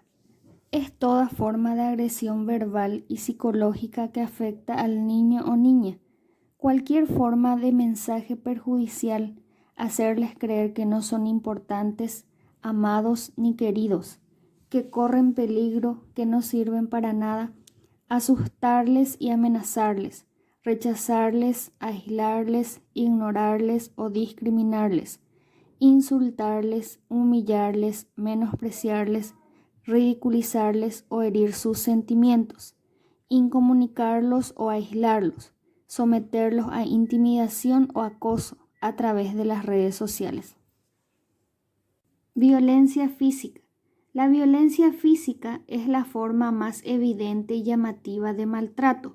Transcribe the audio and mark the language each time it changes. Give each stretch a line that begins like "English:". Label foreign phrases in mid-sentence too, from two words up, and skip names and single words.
Spanish: Es toda forma de agresión verbal y psicológica que afecta al niño o niña. Cualquier forma de mensaje perjudicial, hacerles creer que no son importantes, amados ni queridos, que corren peligro, que no sirven para nada, asustarles y amenazarles, rechazarles, aislarles, ignorarles o discriminarles, insultarles, humillarles, menospreciarles, ridiculizarles o herir sus sentimientos, incomunicarlos o aislarlos, someterlos a intimidación o acoso a través de las redes sociales. Violencia física. La violencia física es la forma más evidente y llamativa de maltrato.